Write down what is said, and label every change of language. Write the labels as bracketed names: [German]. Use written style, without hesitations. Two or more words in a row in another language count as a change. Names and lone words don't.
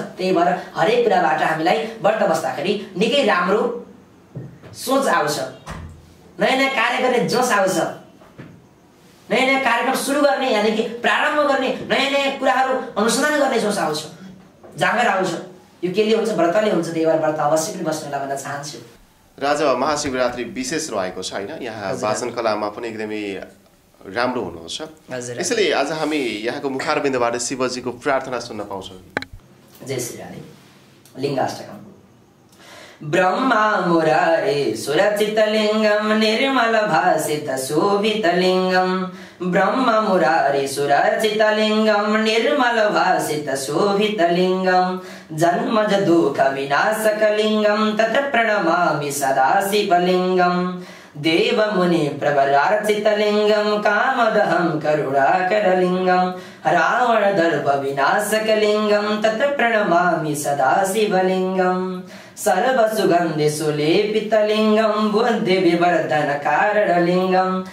[Nepali] त्यही भएर हरेक कुराबाट हामीलाई व्रत बस्दाखेरि निकै राम्रो सोच आउँछ, नयाँ नयाँ कार्य गर्ने जोस आउँछ, नयाँ नयाँ कार्यक्रम सुरु गर्ने यानि कि प्रारम्भ गर्ने, नयाँ नयाँ कुराहरू अनुसन्धान गर्ने जोस आउँछ, जाँगर आउँछ। यो केले हुन्छ? व्रतले हुन्छ। त्यही भएर व्रत अवश्य पनि बस्नुलाई भन्न चाहन्छु। राजा, महाशिवरात्रि विशेष रहेको छ होइन, यहाँ वाचन कलामा पनि एकदमै राम्रो हुनुहुन्छ। यसैले आज हामी यहाँको मुखारबिन्दबाट शिवजीको प्रार्थना सुन्न पाउँछौँ। जय श्री राधे। लिङ्गाष्टकम। [Sanskrit] ब्रह्मा मुरारे सुरचितलिङ्गं निर्मलभासित शोभितलिङ्गं ब्रह्म मुरारे सुरचितलिङ्गं निर्मलभासित शोभितलिङ्गं जन्मज दुःख विनाशकलिङ्गं तत् प्रणमामि सदा शिवलिङ्गं देवमुनि प्रवरार्चितलिङ्गं कामदहं करुणाकरलिङ्गं रावणदर्प विनाशकलिङ्गं तत् प्रणमामि सदा शिवलिङ्गं सर्वसुगन्धि सुलेपितलिङ्गं बुद्धिविवर्धनकारणलिङ्गं